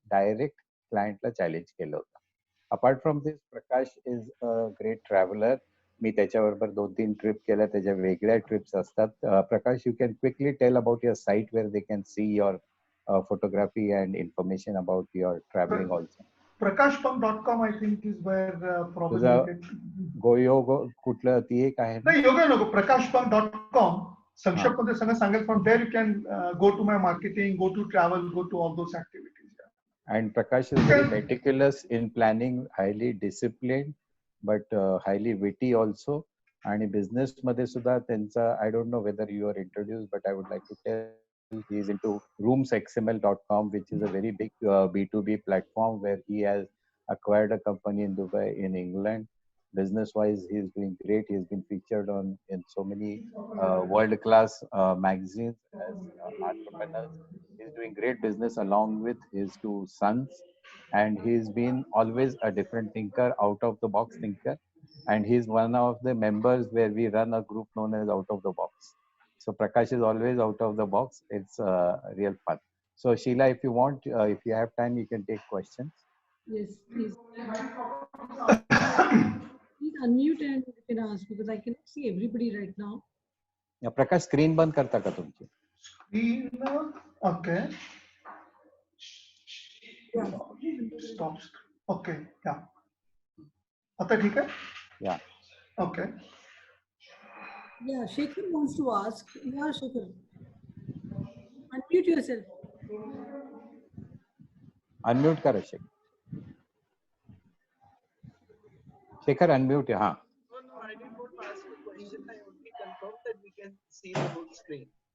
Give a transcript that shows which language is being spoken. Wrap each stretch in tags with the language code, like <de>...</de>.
<mr>Direct क्लायंटला challenge केलं होतं.</mr> <en>Apart from this, Prakash is a great traveller.</en> <mr>मी त्याच्याबरोबर 2-3 ट्रिप केल्या. त्याच्या वेगळ्या ट्रिप्स असतात.</mr> <en>Prakash, you can quickly tell about your site where they can see your photography and information about your traveling also. prakashpunk.com I think is where probably</en> <mr>गोयोग कुठलं ती एक आहे ना? नाही, योगा नको. prakashpunk.com संक्षेप मध्ये सगळं सांगेल.</mr> <en>from there you can go to my marketing, go to travel, go to all those activities. And Prakash is very meticulous in planning, highly disciplined but highly witty also.</en> <mr>आणि बिझनेस मध्ये सुद्धा त्यांचा,</mr> <en>I don't know whether you are introduced, but I would like to tell he is into roomsxml.com, which is a very big B2B platform where he has acquired a company in Dubai, in England. Business wise, he is doing great. He has been featured in so many world class magazines as entrepreneurs. He is doing great business along with his 2 sons, and he's been always a different thinker, out of the box thinker. And he's one of the members where we run a group known as Out of the Box. So Prakash is always out of the box. It's real fun. So Sheila, if you want, if you have time, you can take questions. Yes, please. Please unmute and you can ask, because I cannot see everybody right now.</en> <mr>Prakash, screen बंद करता का तुमची?</mr> <en>Screen, okay. Yeah. Stop. Okay, yeah.</en> <mr>आता ठीक आहे?</mr> <en>Yeah. Okay. Yeah, Shekhar wants to ask. Yeah, Shekhar. Unmute yourself.</en> <mr>Unmute करा Shekhar unmute हा.</mr> <en>No, no, I didn't want to ask a question. I only confirmed that we can see the whole screen.</en>